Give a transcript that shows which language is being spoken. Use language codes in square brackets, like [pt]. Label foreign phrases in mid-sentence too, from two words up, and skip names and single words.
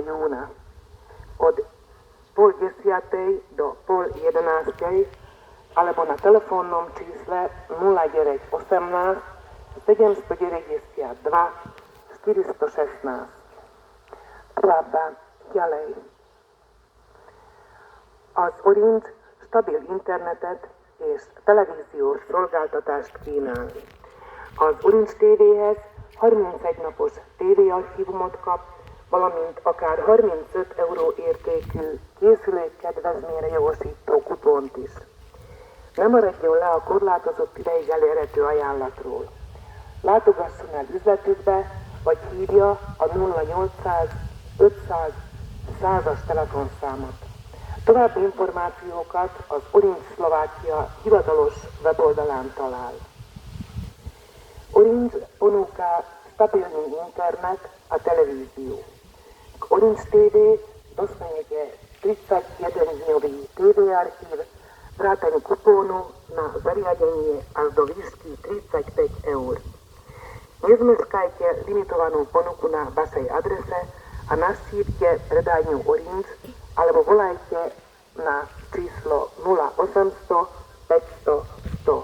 [sk] júna od 10:30 do 10:30 alebo na telefónnom čísle 0918 792 416. [hu] Továbbá ďalej. Az Orange stabil internetet és televíziós szolgáltatást kínál. Az Orange TV-hez 31 napos tévéarchívumot kap, valamint akár 35 euró értékű készülők kedvezményre jogosító kupont is. Ne maradjon le a korlátozott ideig elérhető ajánlatról. Látogasson el üzletükbe, vagy hívja a 0800 500 100-as telefonszámot. További információkat az Orincs Szlovákia hivatalos weboldalán talál. [sk] Orincs ponúka stabilní internet a televíziu. K Orincs TV dostanete 31-dňový TV archív, vrátane kupónu na zariadenie až do výšky 35 €. Nezmeškajte limitovanú ponuku na vašej adrese a navštívte predajňu Orincs alebo volajte na číslo 0800 500 100.